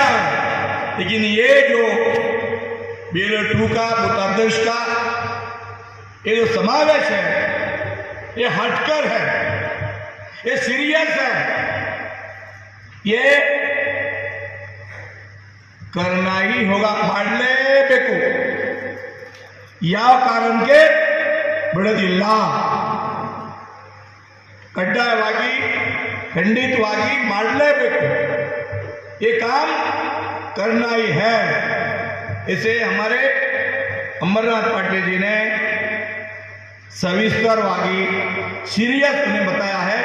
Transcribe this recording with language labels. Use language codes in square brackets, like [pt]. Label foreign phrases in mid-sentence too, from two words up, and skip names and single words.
[hi] लेकिन ये जो BLO 2 का बूथाध्यक्ष का ये जो समावेश है, ये हटकर है, ये सीरियस है, ये करना ही होगा, [kn] ಮಾಡಲೇಬೇಕು. ಯಾವ ಕಾರಣಕ್ಕೆ ಬಿಡೋದಿಲ್ಲ, ಕಡ್ಡಾಯವಾಗಿ ಖಂಡಿತವಾಗಿ ಮಾಡಲೇಬೇಕು. [hi] ये काम करना ही है. इसे हमारे अमरनाथ पाटिल जी ने सविस्तरವಾಗಿ सीरियस उन्हें बताया है.